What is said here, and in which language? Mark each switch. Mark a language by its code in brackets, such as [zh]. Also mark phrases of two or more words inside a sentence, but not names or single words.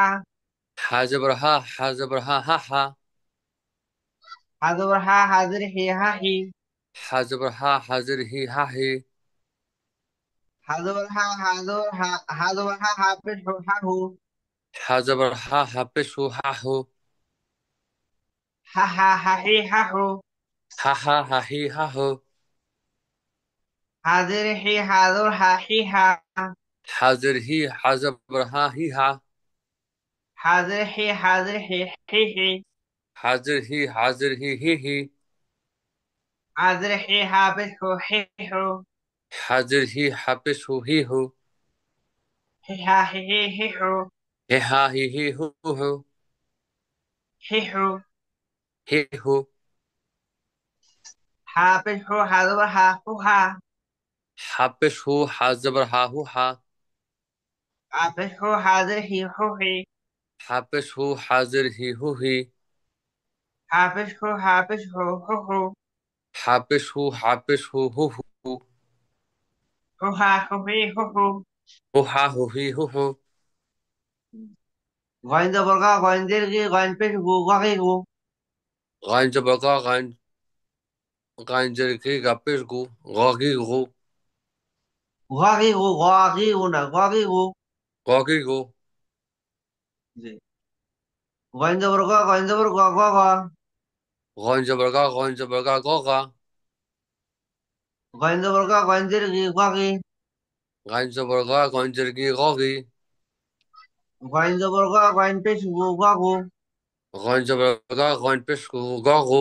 [bn] হা জবর হা, হা জবর হা, হা হা। হা জবর হা, হা জের হি, হা হি। হা জবর হা, হাজের হি, হা হি। হা জবর হা, হা জবর হা, হা জবর হা, হা পেশ উ, হা হু। হা জবর হা, হাফেশ হু, হা হু। হা হা, হা হি, হা হু। হা হা, হা হি, হা হু। হা জের হি, হা জবর হা, হি হা। হাজের হি, হা জবর হা, হি হা। হা জের হি, হা জের হি, হি হি। হাজের হি, হাজের হি, হি হি। হা জের হি, হা পেশ উ, হি হু। হাজের হি, হাফেশ হু, হি হু। হি হা, হি হি, হি হু। হে হা, হি হি, হু হু। হি হু। হি হু। হা পেশ উ, হা জবর হা, হু হা। হাফেশ হু, হা জবর হা হু হা। হা পেশ উ, হা জের হি, হু হি। হাফেশ হু, হাজের হি, হু হি। হা পেশ উ, হা পেশ হু, হু হু। হাফেশ হু, হাফেশ হু, হু হু। হু হা, হু হি, হু হু। হু হা হু হি হু হু। গয়েন জবর গা গয়েন দীর্ঘি গয়েন পেশ গু গি গু। গাইন জবর গা গাইন জের কি গা পেশ গু গি গু গি গু গি গু না গি গু। গি গু। জি। গয়েন জবর গ গয়েন জবর গ গ গ। গাইন জবর গা গা। গয়েন জবর গা গয়েন দীর্ঘি গি। গাইন জবর গা গাইন জের কি গি। গয়েন জবর গা গয়েন পেশ গু গু। গাইন জবর গা গাইন পেশ গু গু।